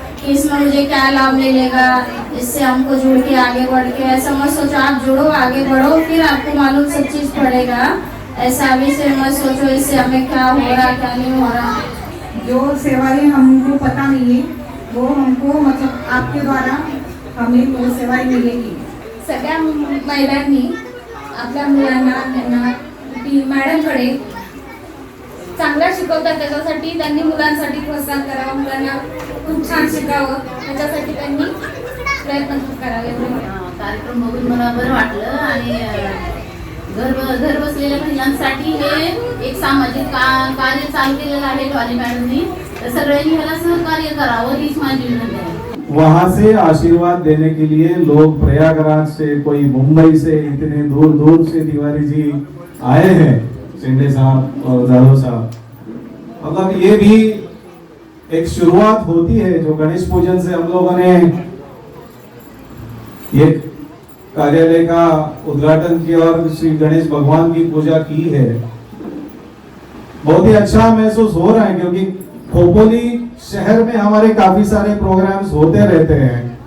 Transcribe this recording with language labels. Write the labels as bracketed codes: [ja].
[hi] कि इसमें मुझे क्या लाभ मिलेगा, इससे हमको जुड़ के आगे बढ़ के, ऐसा मत सोचो। आप जुड़ो, आगे बढ़ो, फिर आपको मालूम सब चीज़ पड़ेगा। ऐसा अभी से मत सोचो इससे हमें क्या हो रहा क्या नहीं हो रहा। जो सेवाएं हमको पता नहीं है वो हमको मतलब आपके द्वारा हमें वो सेवाएं मिलेगी। [mr] सगळ्या महिलांनी आपल्या मुलांना त्यांना मॅडमकडे चांगलं शिकवतात, त्याच्यासाठी त्यांनी मुलांसाठी प्रोत्साहन करावं, मुलांना खूप छान शिकावं, त्याच्यासाठी त्यांनी प्रयत्न करावे। कार्यक्रम बघून मला बरं वाटलं आणि घर बसलेल्या महिलांसाठी हे एक सामाजिक कार्य चालू केलेलं आहे डॉली मॅडमनी, तर सगळ्यांनी ह्याला सहकार्य करावं हीच माझी विनंती आहे। [hi] वहाँ से आशीर्वाद देने के लिए लोग प्रयागराज से, कोई मुंबई से, इतने दूर दूर से तिवारी जी आए हैं, शिंदे साहब और जाधव साहब। मतलब ये भी एक शुरुआत होती है। जो गणेश पूजन से हम लोगों ने ये कार्यालय का उद्घाटन किया और श्री गणेश भगवान की पूजा की है, बहुत ही अच्छा महसूस हो रहा है, क्योंकि खोपोली शहर में हमारे काफी सारे प्रोग्राम्स होते रहते हैं।